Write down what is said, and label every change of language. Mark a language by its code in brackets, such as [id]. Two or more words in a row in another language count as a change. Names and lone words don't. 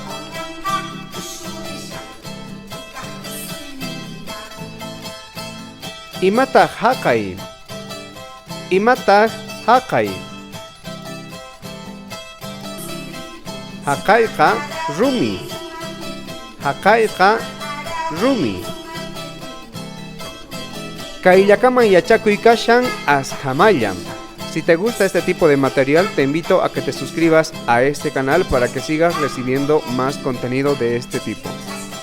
[qu] Imataq haqay, imataq haqay. Haqayqa rumi, haqayqa rumi. Kayllakaman yachakuy kashan asqamallam. [es] Si te gusta este tipo de material, te invito a que te suscribas a este canal para que sigas recibiendo más contenido de este tipo.